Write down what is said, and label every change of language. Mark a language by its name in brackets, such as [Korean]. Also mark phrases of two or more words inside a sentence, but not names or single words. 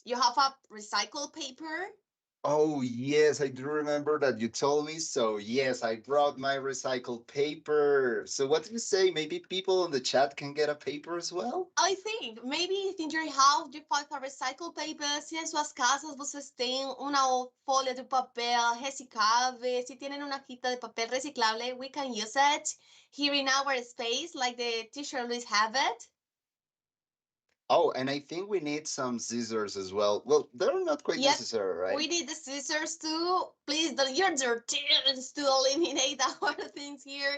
[English] You have a recycled paper. Oh, yes, I do remember that you told me. So, yes, I brought my recycled paper. So, what do you say? Maybe people in the chat can get a paper as well? I think maybe if in your house you find a recycled paper, [Spanish] si en [Portuguese] suas casas vocês têm uma folha de papel reciclável, [Spanish] se tienen una hojita de papel reciclable, [English] we can use it here in our space, like the teacher Luis have it. Oh, and I think we need some scissors as well. Well, they're not quite Yep, necessary, we right? need the scissors too. Please don't use your tears to eliminate our things here.